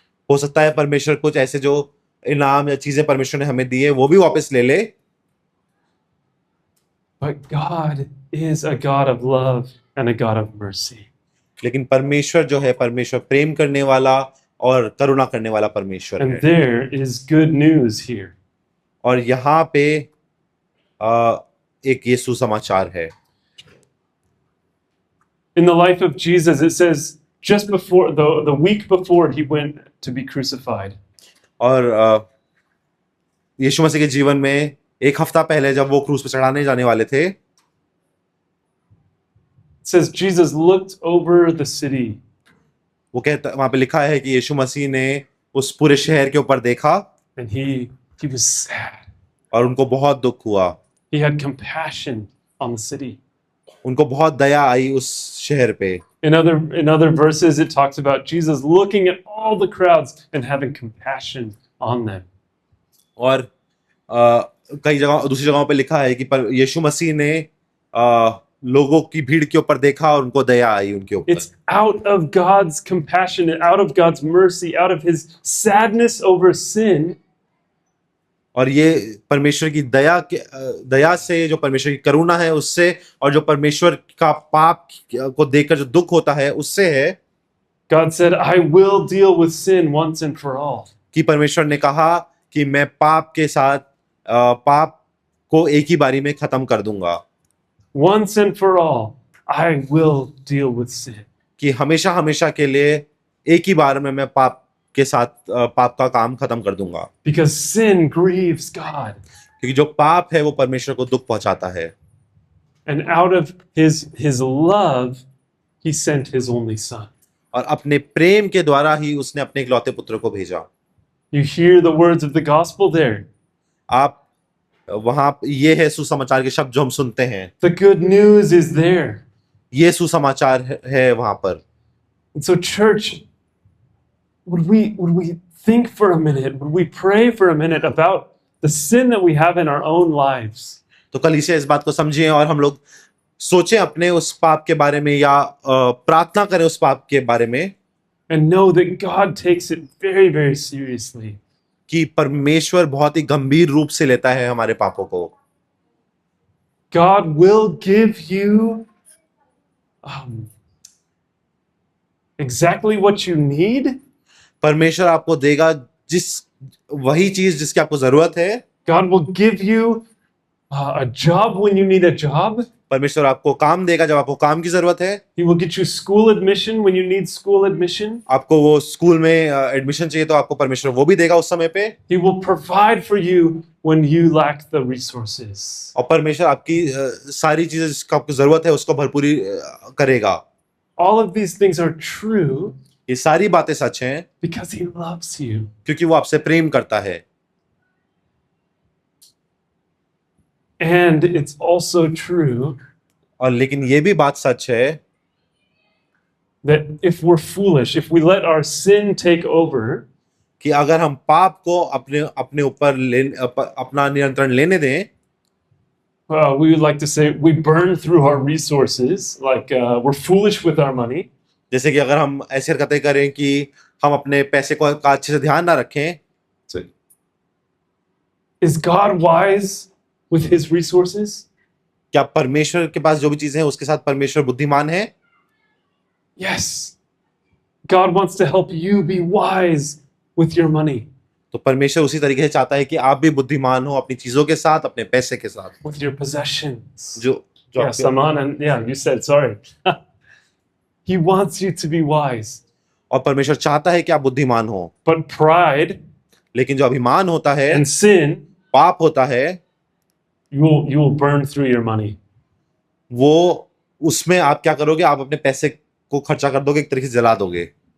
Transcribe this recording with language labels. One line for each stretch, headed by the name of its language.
Hindi: हो सकता है परमेश्वर कुछ ऐसे जो इनाम या चीजें परमेश्वर ने हमें दी है वो भी वापस ले ले।
English: But God is a God of love and a God of mercy.
Hindi: लेकिन परमेश्वर जो है परमेश्वर प्रेम करने वाला और करुणा करने वाला परमेश्वर
English: And
Hindi: है।
English: there is good news here.
Hindi: और यहाँ पे एक ये सुसमाचार है।
English: In the life of Jesus, it says just before the week before he went to be crucified,
Hindi: और यीशु मसीह के जीवन में एक हफ्ता पहले जब वो क्रूस पे चढ़ाने जाने वाले थे,
English: it says Jesus looked over the city
Hindi: वो कहता वहां पे लिखा है कि यीशु मसीह ने उस पूरे शहर के ऊपर देखा
English: and he was sad.
Hindi: और उनको बहुत दुख हुआ।
English: He had compassion on the city.
Hindi: उनको बहुत दया आई उस शहर पे।
English: In other verses, it talks about Jesus looking at all the crowds and having compassion on them.
Hindi: और कई जगह दूसरी जगहों पे लिखा है कि यीशु मसीह ने लोगों की भीड़ के ऊपर देखा और उनको दया आई उनके ऊपर।
English: It's out of God's compassion, out of God's mercy, out of His sadness over sin,
Hindi: और ये परमेश्वर की दया से, जो परमेश्वर की करुणा है उससे, और जो परमेश्वर का पाप को देखकर जो दुख होता है उससे है।
English: God said, I will deal with sin once and for all.
Hindi: कि परमेश्वर ने कहा कि मैं पाप के साथ पाप को एक ही बारी में खत्म कर दूंगा।
English: Once and for all, I will deal with sin.
Hindi: कि हमेशा हमेशा के लिए एक ही बार में मैं पाप के साथ पाप का काम खत्म कर दूंगा।
English: Because sin grieves God.
Hindi: क्योंकि जो पाप है वो परमेश्वर को दुख पहुंचाता है।
English: And out of his love, He sent His only Son.
Hindi: और अपने प्रेम के द्वारा ही उसने अपने इकलौते पुत्र को भेजा।
English: You hear the words of the gospel there.
Hindi: आप वहां ये है सुसमाचार के शब्द जो हम सुनते हैं।
English: The good news is there.
Hindi: ये सुसमाचार है वहां पर।
English: And so, church, would we think for a minute, would we pray for a minute about the sin that we have in our own lives?
Hindi: तो कलीसिया इस बात को समझिए और हम लोग सोचें अपने उस पाप के बारे में, या प्रार्थना करें उस पाप के बारे में।
English: And know that God takes it very, very seriously.
Hindi: कि परमेश्वर बहुत ही गंभीर रूप से लेता है हमारे पापों को।
English: God will give you exactly what you need.
Hindi: परमेश्वर आपको देगा वही चीज जिसकी आपको जरूरत है।
English: God will give you a job when you need a job.
Hindi: परमेश्वर आपको काम देगा जब आपको काम की जरूरत है।
English: He will get you school admission when you need school admission.
Hindi: आपको वो स्कूल में एडमिशन चाहिए तो आपको परमेश्वर वो भी देगा उस समय पे।
English: He will provide for you when you lack the resources.
Hindi: और परमेश्वर आपकी सारी चीजें जिसको आपको जरूरत है उसको भरपूरी करेगा।
English: All of these things are true
Hindi: ये सारी बातें सच हैं
English: because He loves you.
Hindi: क्योंकि वो आपसे प्रेम करता है।
English: And it's also true
Hindi: और लेकिन ये भी बात सच है
English: that if we're foolish, if we let our sin take over,
Hindi: कि अगर हम पाप को अपने ऊपर अपना नियंत्रण लेने दें,
English: we would like to say we burn through our resources, like we're foolish with our money.
Hindi: जैसे कि अगर हम ऐसी हरकतें करें कि हम अपने पैसे को का अच्छे से ध्यान ना रखें।
English: Is God wise with His resources?
Hindi: क्या परमेश्वर के पास जो भी चीजें हैं उसके साथ परमेश्वर बुद्धिमान है?
English: Yes. God wants to help you be wise with your money.
Hindi: तो परमेश्वर उसी तरीके से चाहता है कि आप भी बुद्धिमान हो अपनी चीजों के साथ, अपने पैसे के साथ,
English: With your possessions.
Hindi: जो
English: Yeah, Saman, and yeah, you said sorry. He wants you to be wise.
Hindi: और परमेश्वर चाहता है कि आप बुद्धिमान हो।
English: But pride
Hindi: लेकिन जो अभिमान होता है,
English: and sin,
Hindi: पाप होता है,
English: you will burn through your money.
Hindi: वो उसमें आप क्या करोगे? आप अपने पैसे को खर्चा कर दोगे, एक तरीके से जला दोगे।